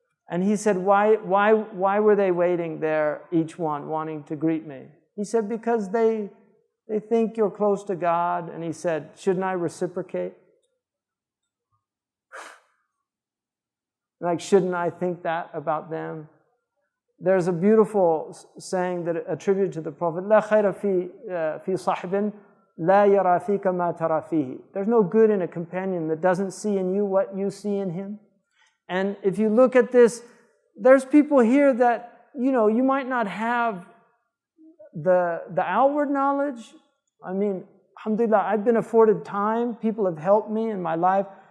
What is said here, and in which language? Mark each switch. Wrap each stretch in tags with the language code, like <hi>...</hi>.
<en>And he said, why were they waiting there, each one, wanting to greet me? He said, because they think you're close to God. And he said, shouldn't I reciprocate? Like, shouldn't I think that about them? There's a beautiful saying that attributed to the Prophet,</en> <ar>لا خير في صاحب لا يرى فيك ما ترى فيه.</ar> <en>There's no good in a companion that doesn't see in you what you see in him. And if you look at this, there's people here that, you know, you might not have the outward knowledge. I mean, alhamdulillah, I've been afforded time. People have helped me in my life.</en>